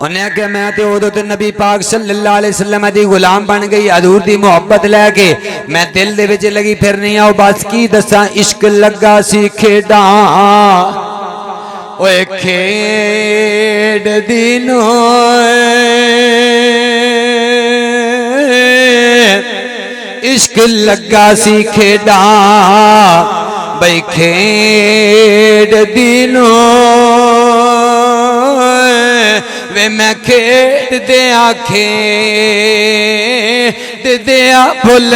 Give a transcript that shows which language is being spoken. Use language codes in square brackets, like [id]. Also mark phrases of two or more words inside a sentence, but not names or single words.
[pa] انہاں آکھیا میں تو اودوں تے نبی پاک [ar] صلى الله عليه وسلم [pa] دی غلام بن گئی حضور دی محبت لے کے میں دل دے وچ لگی پھرنی آ بس کی دساں عشق لگا سی کھیڈاں اوئے کھیڈ دنوں عشق لگا سی کھیڈاں بئی کھیڈ دنوں وے میں کھیڈ دیا کھیڈ دیا بھل